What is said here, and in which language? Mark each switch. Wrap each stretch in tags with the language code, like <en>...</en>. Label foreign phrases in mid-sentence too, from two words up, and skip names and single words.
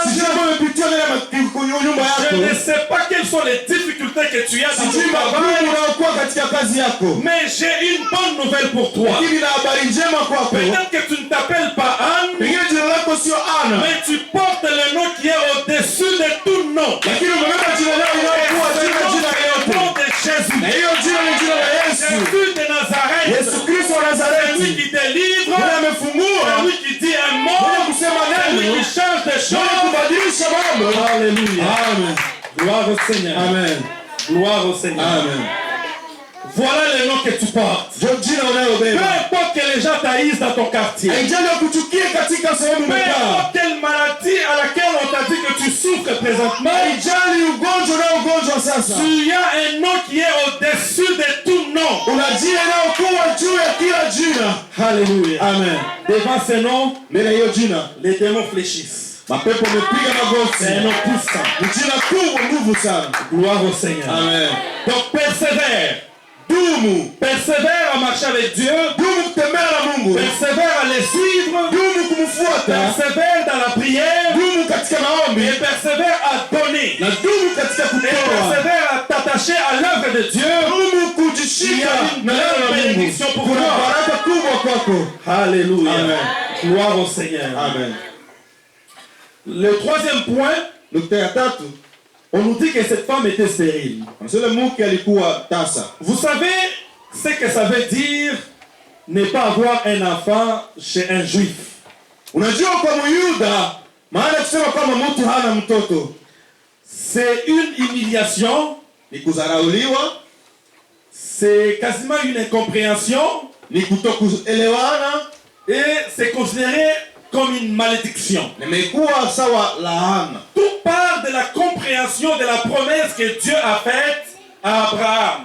<sw>Sijui kama umepitia ndani ya nyumba</sw> <fr>Je ne</fr> <sw>yako.</sw> <fr>sais pas quelles sont les difficultés que tu as dans</fr> <sw>Sijui</sw> <fr>ton</fr> <sw>magumu</sw> <fr>travail.</fr> <sw>unayokuwa katika kazi yako.</sw> <fr>Mais j'ai une bonne nouvelle pour toi.</fr> <sw>Lakini na habari njema kwako.</sw> <fr>Peut-être que tu ne t'appelles pas Anne,</fr> <sw>Pengine jina lako sio Ana.</sw> <fr>mais tu portes le nom qui est au-dessus de tout nom.</fr> <sw>Lakini umebeba jina lako linalokuwa jina</sw> <fr>Le nom</fr> <sw>yote.</sw> <fr>de Jésus.</fr> <sw>Na hiyo jina ni jina la Yesu.</sw> <fr>Jésus de Nazareth.</fr> <sw>Yesu Kristo wa</sw> <fr>C'est lui</fr> <sw>Nazareti.</sw> <fr>qui délivre.</fr> <sw>Mwenye</sw> <fr>C'est</fr> <sw>amefungua.</sw> <fr>lui qui dit un mot.</fr> <sw>Mwenye kusema</sw> <fr>C'est lui</fr> <sw>neno.</sw> <fr>qui change des</fr> <sw>Mwenye</sw> <fr>choses.</fr> <sw>kubadilisha mambo.</sw> <fr>Alléluia. Amen. Gloire au Seigneur. Amen. Gloire au Seigneur. Amen. Voilà le nom que tu portes.</fr> <sw>ndio jina</sw> <fr>Peu</fr> <sw>unayobeba.</sw> <fr>importe que les gens taillissent dans ton quartier.</fr> <sw>Haijali wakuchukie katika sehemu</sw> <fr>Peu</fr> <sw>umekaa.</sw> <fr>importe quelle maladie à laquelle on t'a dit que tu souffres présentement.</fr> <sw>Haijali ugonjwa na ugonjwa sasa.</sw> <fr>Tu as un nom qui est au-dessus de tout nom.</fr> <sw>Una jina inayokuwa juu ya kila jina.</sw> <fr>Alléluia. Amen. Devant ce nom,</fr> <sw>Mbele ya hiyo jina,</sw> <fr>les démons fléchissent.</fr> <sw>mapepo yamepiga magoti.</sw> <fr>C'est un nom puissant.</fr> <sw>Ni jina kubwa, nguvu sana.</sw> <fr>Gloire au Seigneur. Amen. Donc persévère.</fr> <sw>Dumu.</sw> <fr>Persévère à marcher avec Dieu.</fr> <sw>Dumu kutembea na Mungu.</sw> <fr>Persévère à les suivre.</fr> <sw>Dumu kumfuata.</sw> <fr>Persévère dans la prière.</fr> <sw>Dumu katika maombi.</sw> <fr>Et persévère à donner.</fr> <sw>Na dumu katika</sw> <fr>Et</fr> <sw>kutoa.</sw> <fr>persévère à t'attacher à l'œuvre de Dieu.</fr> <sw>Dumu kujishika na neno la Mungu.</sw> <fr>Bénédiction pour</fr> <sw>Kuna</sw> <fr>toi.</fr> <sw>baraka kubwa kwako.</sw> <fr>Alléluia. Amen. Gloire au Seigneur. Amen. Le troisième point,</fr> <sw>Nukta ya tatu,</sw> <fr>on nous dit que cette femme était stérile.</fr> <sw>anasema mke alikuwa tasa.</sw> <fr>Vous savez ce que ça veut dire ne pas avoir un enfant chez un juif?</fr> <sw>Unajua kwa Myuda maana kusema kwamba mtu hana mtoto</sw> <fr>C'est une humiliation,</fr> <sw>ni kudharauliwa,</sw> <fr>c'est quasiment une incompréhension</fr> <sw>ni kutokuelewana,</sw> <fr>et c'est considéré comme une malédiction.</fr> <sw>nimekuwa sawa laana.</sw> <fr>Tout part de la compréhension de la promesse que Dieu a faite à Abraham.</fr>